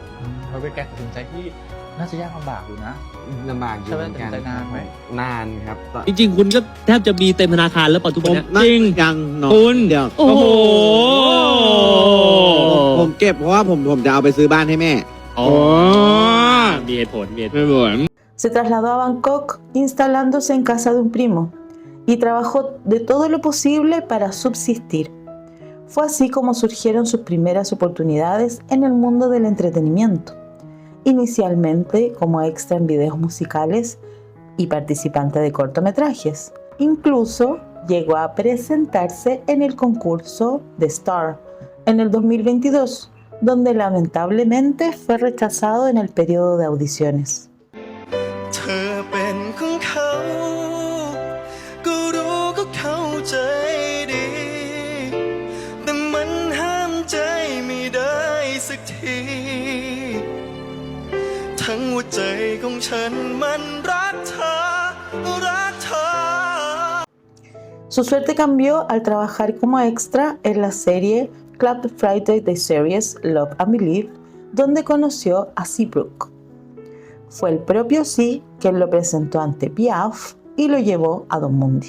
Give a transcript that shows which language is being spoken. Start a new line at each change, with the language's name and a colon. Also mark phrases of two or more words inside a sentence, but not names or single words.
Thai: มันเป็นการตัดสินใจที่น่าจะยากลำบากอยู่นะ ลำบากอยู่เหมือนกัน ใช้เวลาตัดสินใจนานไหม นานครับตอน จริงๆ คุณก็แทบจะมีเต็มธนาคารแล้วปัจจุบันเนี่ย จริงยังเนาะ คุณ เดี๋ยว โอ้โห ผมเก็บเพราะว่าผมจะเอาไปซื้อบ้านให้แม่ อ๋อมีเหตุผลมีเหตุผล ไม่บ่น
Spanish: Se trasladó a Bangkok instalándose en casa de un primo y trabajó de todo lo posible para subsistir. Fue así como surgieron sus primeras oportunidades en el mundo del entretenimiento, inicialmente como extra en videos musicales y participante de cortometrajes. Incluso llegó a presentarse en el concurso The Star en el 2022, donde lamentablemente fue rechazado en el periodo de audiciones.
Thai: เธอเป็นของเขาก็รู้ก็เข้าใจดีแต่มันห้ามใจไม่ได้สักทีทั้งหัวใจของฉันมันรักเธอรักเธอ
Spanish: Su suerte cambió al trabajar como extra en la serie Club Friday de series Love and Believe, donde conoció a Seabrook. Fue el propio C quien lo presentó ante Piaf y lo llevó a Don Mundi.